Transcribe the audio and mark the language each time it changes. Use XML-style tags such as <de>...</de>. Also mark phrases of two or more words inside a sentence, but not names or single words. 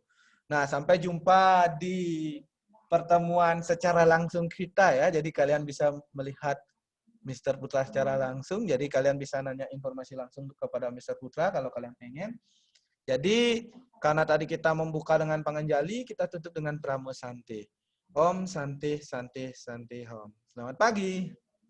<id>Nah, sampai jumpa di pertemuan secara langsung kita ya. Jadi kalian bisa melihat Mr. Putra secara langsung. Jadi kalian bisa nanya informasi langsung kepada Mr. Putra kalau kalian pengen. Jadi karena tadi kita membuka dengan panganjali, kita tutup dengan Pramo Santi. Om Santi Santi Santi Om. Selamat pagi.</id>